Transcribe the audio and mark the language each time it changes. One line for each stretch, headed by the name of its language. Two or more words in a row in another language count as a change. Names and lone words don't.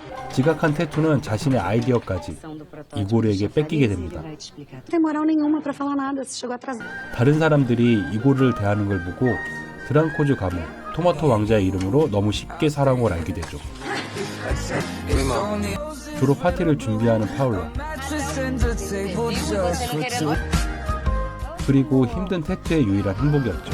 Korean: 지각한 태투는 자신의 아이디어까지 이고르에게 뺏기게 됩니다.
Portuguese: Não tem moral nenhuma pra falar nada, você chegou atrasado.
Korean: 다른 사람들이 이고르를 대하는 걸 보고 드랑코즈 가문, 토마토 왕자의 이름으로 너무 쉽게 살아온 걸 알게 되죠. 주로 파티를 준비하는 파울라, 그리고 힘든 태투의 유일한 행복이었죠.